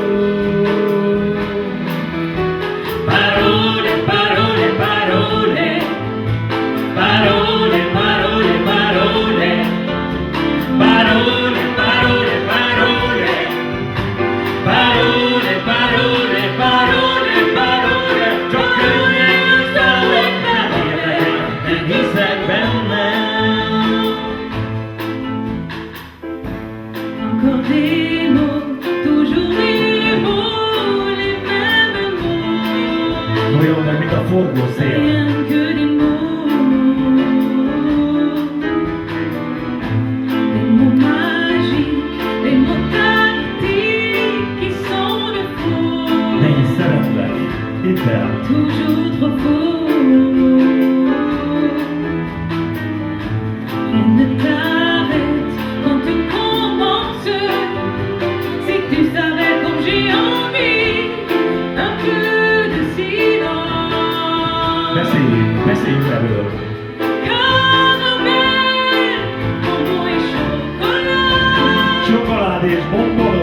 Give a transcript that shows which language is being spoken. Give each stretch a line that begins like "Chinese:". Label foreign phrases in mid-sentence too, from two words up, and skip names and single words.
Italian: Parole, parole, parole, parole, parole, parole, parole, parole, parole, parole, parole, parole, parole,
Hungarian: csak könnyen szólok, nem érdekel, nem hiszek benne.
French: Encore des mots, toujours des mots, les mêmes mots.
Hungarian: Olyan meg, mint a forgószél.
French: Rien que des mots. Des mots magiques, des mots tactiques qui sont de faux.
Hungarian: De én szeretlek, hidd el.
French: Toujours trop faux. Rien ne t'arrête quand tu commences. Si tu savais comme j'ai envie, un peu de silence.
Hungarian: Beszéljünk erről.
French: Caramel, bonbon et chocolat.
Hungarian: Csokolád és bomba.